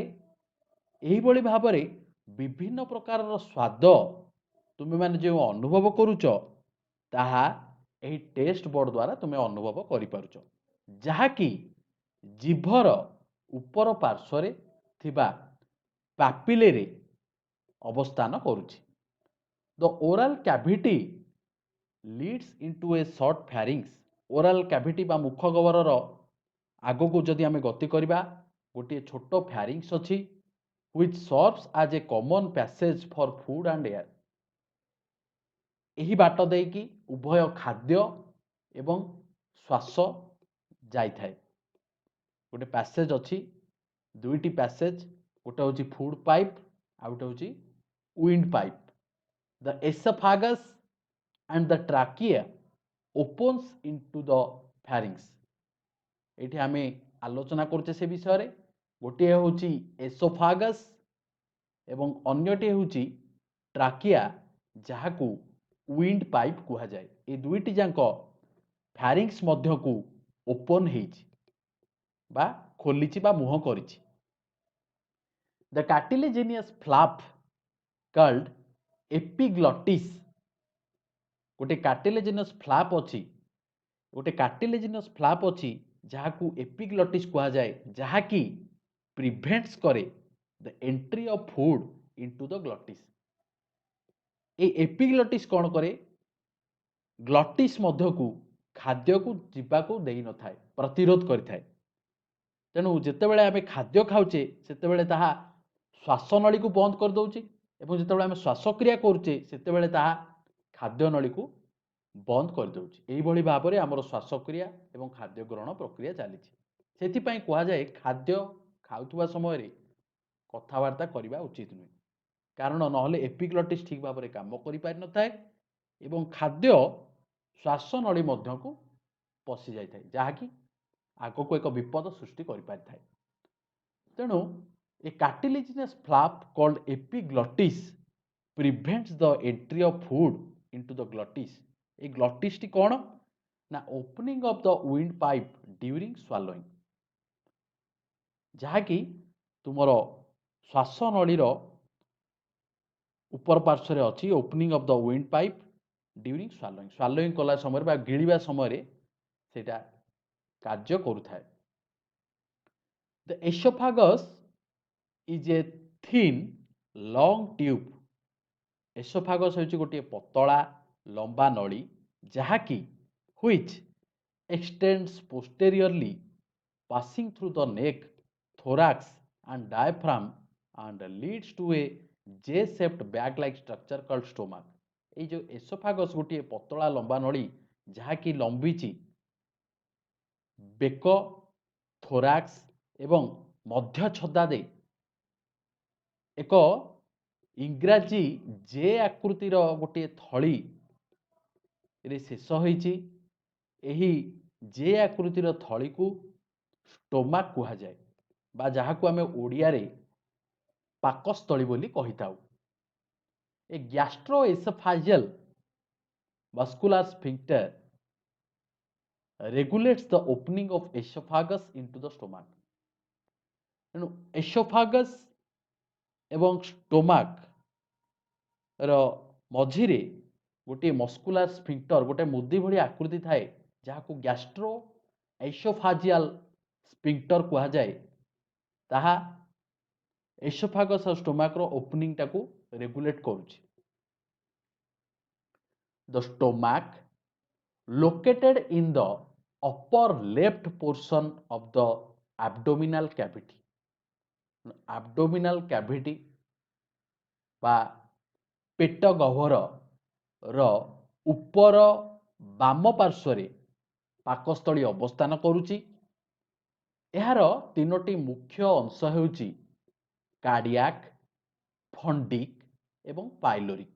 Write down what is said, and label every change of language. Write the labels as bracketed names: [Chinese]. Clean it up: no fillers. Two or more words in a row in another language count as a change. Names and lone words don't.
[Odia] ଏହିଭଳି ଭାବରେ ବିଭିନ୍ନ ପ୍ରକାରର ସ୍ୱାଦ ତୁମେମାନେ ଯେଉଁ ଅନୁଭବ କରୁଛ, ତାହା ଏହି [English] taste bud [Odia] ଦ୍ୱାରା ତୁମେ ଅନୁଭବ କରିପାରୁଛ, ଯାହାକି ଜିଭର ଉପର ପାର୍ଶ୍ୱରେ ଥିବା ପାପିଲିରେ ଅବସ୍ଥାନ କରୁଛି। [English] The oral cavity leads into a short pharynx. oral cavity [Odia] ବା ମୁଖ ଗହ୍ୱରର ଆଗକୁ ଯଦି ଆମେ ଗତି କରିବା, ଗୋଟିଏ ଛୋଟ ଫ୍ୟାରିଂସ୍ ଅଛି, [English] which serves as a common passage for food and air. [Odia] ଏହି ବାଟ ଦେଇକି ଉଭୟ ଖାଦ୍ୟ ଏବଂ ଶ୍ୱାସ ଯାଇଥାଏ। ଗୋଟେ ପ୍ୟାସେଜ ଅଛି, ଦୁଇଟି ପ୍ୟାସେଜ, ଗୋଟେ ହେଉଛି [English] food pipe [Odia] ଆଉ ଗୋଟେ ହେଉଛି [English] wind pipe. The esophagus and the trachea opens into the pharynx. [Odia] ଏଠି ଆମେ ଆଲୋଚନା କରୁଛେ ସେ ବିଷୟରେ। ଗୋଟିଏ ହେଉଛି ଏସୋଫାଗସ୍ ଏବଂ ଅନ୍ୟଟି ହେଉଛି ଟ୍ରାକିଆ, ଯାହାକୁ [English] wind pipe [Odia] କୁହାଯାଏ। ଏ ଦୁଇଟି ଯାକ ଫ୍ୟାରିଂସ୍ ମଧ୍ୟକୁ ଓପନ୍ ହେଇଛି ବା ଖୋଲିଛି ବା ମୁହଁ କରିଛି। [English] The cartilaginous flap called epiglottis, ଗୋଟେ cartilaginous flap [Odia] ଅଛି, ଗୋଟେ [English] cartilaginous flap [Odia] ଅଛି ଯାହାକୁ [English] epiglottis [Odia] କୁହାଯାଏ, ଯାହାକି ପ୍ରିଭେଣ୍ଟସ୍ କରେ [English] the entry of food into the glottis। [Odia] এই epiglottis କ'ଣ କରେ? ଗ୍ଲଟିସ୍ ମଧ୍ୟକୁ ଖାଦ୍ୟକୁ ଯିବାକୁ ଦେଇନଥାଏ, ପ୍ରତିରୋଧ କରିଥାଏ। ତେଣୁ ଯେତେବେଳେ ଆମେ ଖାଦ୍ୟ ଖାଉଛେ ସେତେବେଳେ ତାହା ଶ୍ୱାସନଳୀକୁ ବନ୍ଦ କରିଦେଉଛି ଏବଂ ଯେତେବେଳେ ଆମେ ଶ୍ୱାସକ୍ରିୟା କରୁଛେ ସେତେବେଳେ ତାହା ଖାଦ୍ୟନଳୀକୁ ବନ୍ଦ କରିଦେଉଛି। ଏହିଭଳି ଭାବରେ ଆମର ଶ୍ୱାସକ୍ରିୟା ଏବଂ ଖାଦ୍ୟ ଗ୍ରହଣ ପ୍ରକ୍ରିୟା ଚାଲିଛି। ସେଥିପାଇଁ କୁହାଯାଏ ଖାଦ୍ୟ ଖାଉଥିବା ସମୟରେ କଥାବାର୍ତ୍ତା କରିବା ଉଚିତ ନୁହେଁ, କାରଣ ନହେଲେ ଏପିଗ୍ଲଟିସ୍ ଠିକ୍ ଭାବରେ କାମ କରିପାରିନଥାଏ ଏବଂ ଖାଦ୍ୟ ଶ୍ୱାସନଳୀ ମଧ୍ୟକୁ ପଶି ଯାଇଥାଏ, ଯାହାକି ଆଗକୁ ଏକ ବିପଦ ସୃଷ୍ଟି କରିପାରିଥାଏ। ତେଣୁ ଏ [English] cartilaginous flap called epiglottis prevents the entry of food into the glottis। [Odia] এই ଗ୍ଲଟିସ୍ଟି କ'ଣ ନା [English] opening of the wind pipe during swallowing, [Odia] ଯାହାକି ତୁମର ଶ୍ୱାସନଳୀର ଉପର ପାର୍ଶ୍ୱରେ ଅଛି। [English] opening of the wind pipe during swallowing, [Odia] ସ୍ୱାଲୋଇଂ କଲା ସମୟରେ ବା ଗିଳିବା ସମୟରେ ସେଇଟା କାର୍ଯ୍ୟ କରୁଥାଏ। [English] The esophagus is a thin long tube। [Odia] ଏସୋଫାଗସ୍ ହେଉଛି ଗୋଟିଏ ପତଳା ଲମ୍ବା ନଳୀ, ଯାହାକି [English] which extends posteriorly passing through the neck, thorax and diaphragm and leads to a J-shaped bag-like structure called stomach। [Odia] এই ଯେଉଁ ଏସୋଫାଗସ୍ ଗୋଟିଏ ପତଳା ଲମ୍ବା ନଳୀ ଯାହାକି ଲମ୍ବିଛି ବେକ, ଥୋରାକ୍ସ ଏବଂ ମଧ୍ୟଛଦା ଦେଇ ଏକ ଇଂରାଜୀ ଜେ ଆକୃତିର ଗୋଟିଏ ଥଳିରେ ଶେଷ ହୋଇଛି। ଏହି ଜେ ଆକୃତିର ଥଳିକୁ ଷ୍ଟୋମାକ୍ କୁହାଯାଏ ବା ଯାହାକୁ ଆମେ ଓଡ଼ିଆରେ ପାକସ୍ଥଳୀ ବୋଲି କହିଥାଉ। [English] ଏ ଗ୍ୟାଷ୍ଟ୍ରୋଏସୋଫାଜିଆଲ vascular sphincter regulates the opening of esophagus into the stomach। [Odia] ତେଣୁ ଏସୋଫାଗସ୍ ଏବଂ ଷ୍ଟୋମାକ୍ ର ମଝିରେ ଗୋଟିଏ [English] muscular sphincter, [Odia] ଗୋଟେ ମୁଦି ଭଳି ଆକୃତି ଥାଏ, ଯାହାକୁ [English] gastro esophageal sphincter [Odia] କୁହାଯାଏ। ତାହା ଏସୋଫାଗସ୍ ଆଉ ଷ୍ଟୋମାକ୍ର ଓପନିଂଟାକୁ ରେଗୁଲେଟ୍ କରୁଛି। [English] The stomach located in the upper left portion of the abdominal cavity। abdominal cavity [Odia] ବା ପେଟ ଗହ୍ୱରର ଉପର ବାମ ପାର୍ଶ୍ୱରେ ପାକସ୍ଥଳୀ ଅବସ୍ଥାନ କରୁଛି। ଏହାର ତିନୋଟି ମୁଖ୍ୟ ଅଂଶ ହେଉଛି କାର୍ଡିଆକ୍, ଫଣ୍ଡିକ୍ ଏବଂ ପାଇଲୋରିକ୍।